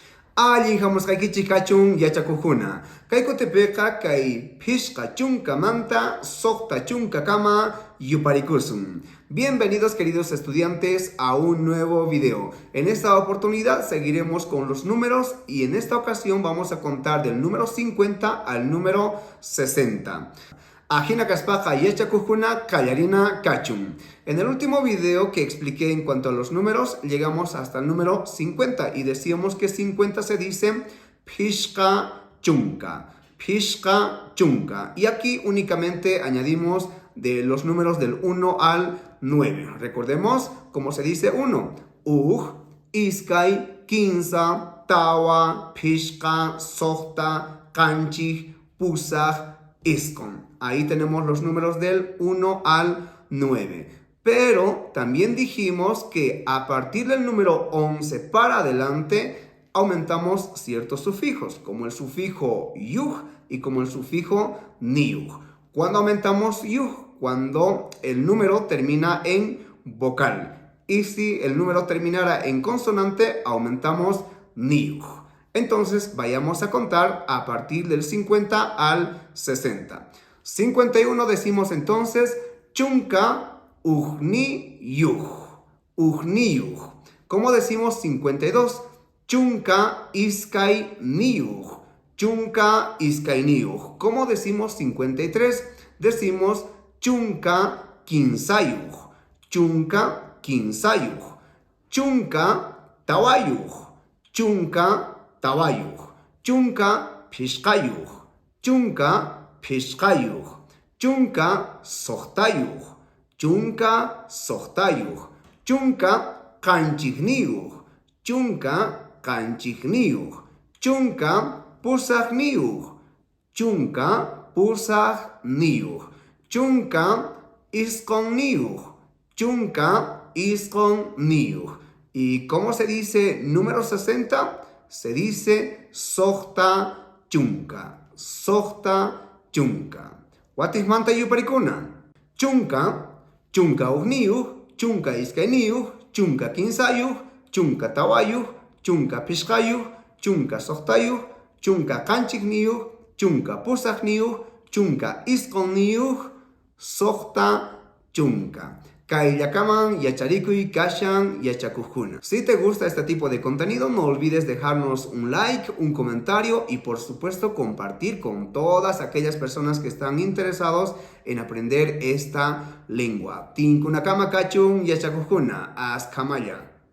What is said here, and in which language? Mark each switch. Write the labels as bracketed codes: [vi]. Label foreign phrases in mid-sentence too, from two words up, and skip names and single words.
[qu] Allin hamusqaykichik kachun yachakujuna. Kaykutepiqa kay phishqa chunkamanta soqta chunkakama yuparikusun. [es] Bienvenidos queridos estudiantes a un nuevo video. En esta oportunidad seguiremos con los números y en esta ocasión vamos a contar del número 50 al número 60. [qu] Ajina kaspaqa yachakujuna kallarina kachun. [es] En el último video que expliqué en cuanto a los números, llegamos hasta el número 50 y decíamos que 50 se dice [qu] phishqa chunka. Phishqa chunka. [es] Y aquí únicamente añadimos de los números del 1 al 9. Recordemos cómo se dice 1. [qu] Iskay, kinsa, tawa, phishqa, soqta, kanchik, pusaq, iskon. [es] Ahí tenemos los números del 1 al 9. Pero también dijimos que a partir del número 11 para adelante aumentamos ciertos sufijos, como el sufijo yug y como el sufijo niug. ¿Cuándo aumentamos yug? Cuando el número termina en vocal. Y si el número terminara en consonante, aumentamos niug. Entonces vayamos a contar a partir del 50 al 60. 51 decimos entonces [qu] chunka ujni yug. Ujni yug. [es] ¿Cómo decimos 52? [qu] Chunka iskay niyug. Chunka iskay niyug. [es] ¿Cómo decimos 53? Decimos [qu] chunka kinsayug. Chunka kinsayug. Chunka tawayug. Chunka tawayug. Chunka phishqayug. Chunka phishqayug. Chunka soqtayug. Chunka soqtayug. Chunka kanchikniyug. Chunka kanchikniyug. Chunka pusaqniyug. Chunka pusaqniyug. Chunka isqonniyug. Chunka isqonniyug. [es] ¿Y cómo se dice número 60? Se dice [qu] soqta chunka. Soqta chunka. Watismanta yuparikuna. Chunka, chunka ujniyug, chunka iskayniyug, chunka kinsayug, chunka tawayug, chunka phishqayug, chunka soqtayug, chunka kanchikniyug, chunka pusaqniyug, chunka isqonniyug, soqta chunka. Kayllakaman yacharikuy kashan yachakujuna. [es] Si te gusta este tipo de contenido, no olvides dejarnos un like, un comentario y por supuesto compartir con todas aquellas personas que están interesados en aprender esta lengua. [qu] Tinkunakama kachun yachakujuna. Askamaya.